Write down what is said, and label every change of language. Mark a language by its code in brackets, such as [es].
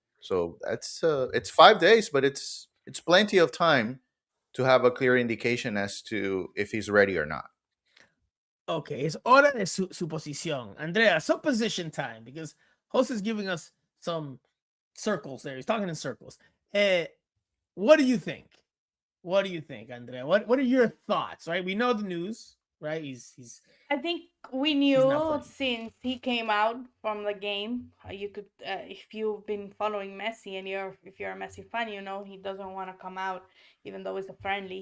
[en] So that's it's 5 days, but it's plenty of time to have a clear indication as to if he's ready or not. [es] Okay, es hora de su posición. [en] Andrea, supposition time, because host is giving us some circles there. He's talking in circles. What do you think? What do you think, Andrea? What are your thoughts? Right, we know the news, right? He's I think we not knew playing. since he came out from the game. You could, if you've been following Messi and if you're a Messi fan, you know he doesn't want to come out, even though it's a friendly.